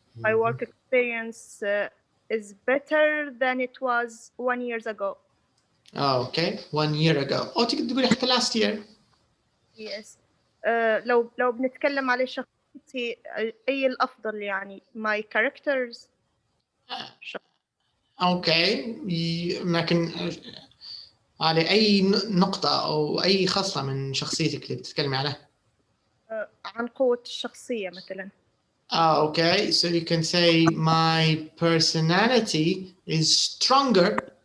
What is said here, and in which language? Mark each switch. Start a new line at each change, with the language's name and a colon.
English: My work experience is better than it was 1 year ago. Oh, okay, 1 year ago.
Arabic: أو تقدر تقولي حتى
English: last year. Yes.
Arabic: لو بنتكلم على شخصيتي أي الأفضل يعني
English: my characters. Okay.
Arabic: لكن على أي نقطة أو أي خصلة من شخصيتك اللي بتتكلمي عليها؟ عن قوة الشخصية مثلا.
English: Okay, so you can say my personality is stronger.